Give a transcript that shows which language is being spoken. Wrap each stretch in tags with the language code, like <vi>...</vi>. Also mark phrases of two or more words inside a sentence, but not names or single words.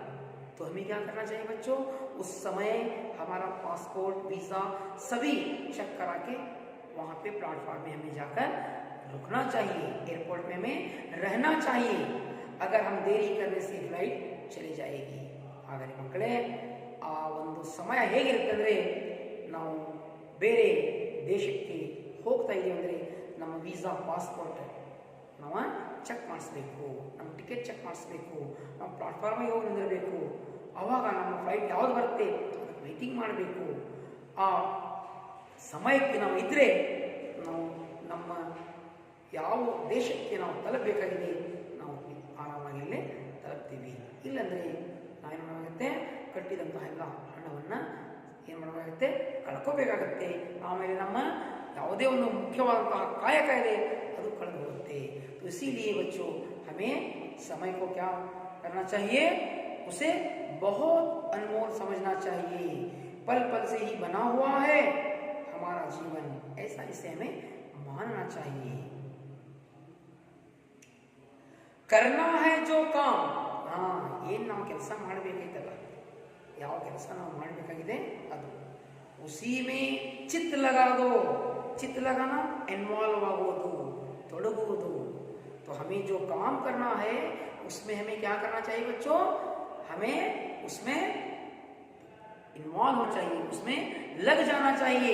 <hi>तो हमें क्या करना चाहिए बच्चों, उस समय हमारा</hi> <en>passport visa</en> <hi>सभी चेक करा के वहाँ पे प्लेटफॉर्म में हमें जाकर रुकना चाहिए, एयरपोर्ट में हमें रहना चाहिए। अगर हम देरी करने से फ्लाइट चली जाएगी।</hi> <kn>ಹಾಗಾದರೆ ಮಕ್ಕಳೇ, ಆ ಒಂದು ಸಮಯ ಹೇಗಿರುತ್ತೆ ಅಂದರೆ, ನಾವು ಬೇರೆ ದೇಶಕ್ಕೆ ಹೋಗ್ತಾ ಇದ್ದೀವಿ ಅಂದರೆ ನಮ್ಮ</kn> <en>visa passport</en> <kn>ನಾವು ಚೆಕ್ ಮಾಡಿಸ್ಬೇಕು, ನಮ್ಮ</kn> <en>ticket check</en> <kn>ಮಾಡಿಸ್ಬೇಕು, ನಾವು ಪ್ಲಾಟ್ಫಾರ್ಮಿಗೆ ಹೋಗಿ ನಿಂದಿರಬೇಕು. ಆವಾಗ ನಮ್ಮ ಫ್ಲೈಟ್ ಯಾವುದು ಬರುತ್ತೆ ಅದಕ್ಕೆ ವೆಯ್ಟಿಂಗ್ ಮಾಡಬೇಕು. ಆ ಸಮಯಕ್ಕೆ ನಾವು ಇದ್ದರೆ ನಾವು ನಮ್ಮ ಯಾವ ದೇಶಕ್ಕೆ ನಾವು ತಲುಪಬೇಕಾಗಿದೆ ನಾವು ಆರಾಮಾಗಿ ಇಲ್ಲೇ ತಲುಪ್ತೀವಿ. ಇಲ್ಲಾಂದರೆ ನಾವೇನು ಮಾಡಬೇಕಾಗುತ್ತೆ, ಕಟ್ಟಿದಂತಹ ಎಲ್ಲ ಹಣವನ್ನು ಏನು ಮಾಡಬೇಕಾಗುತ್ತೆ, ಕಳ್ಕೋಬೇಕಾಗತ್ತೆ. ಆಮೇಲೆ ನಮ್ಮ ಯಾವುದೇ ಒಂದು ಮುಖ್ಯವಾದಂತಹ ಕಾಯಕ ಇದೆ ಅದು ಕಳೆದು ಹೋಗುತ್ತೆ.</kn> <hi>तो इसीलिए बच्चों हमें समय को क्या करना चाहिए, उसे बहुत अनमोल समझना चाहिए. पल पल से ही बना हुआ है हमारा जीवन, ऐसा इसे हमें मानना चाहिए. करना है जो काम,</hi> <kn>ಏನು ನಾವು ಕೆಲಸ ಮಾಡಬೇಕೈತಲ್ಲ, ಯಾವ ಕೆಲಸ ನಾವು ಮಾಡಬೇಕಾಗಿದೆ ಅದು</kn> <hi>उसी में चित्त लगा दो. चित्त लगाना</hi> <kn>इन्वॉल्व आಗೋದು, ತೊಡಗುವುದು.</kn> <hi>तो हमें जो काम करना है उसमें हमें क्या करना चाहिए बच्चों, हमें उसमें इन्वॉल्व होना चाहिए, उसमें लग जाना चाहिए.</hi>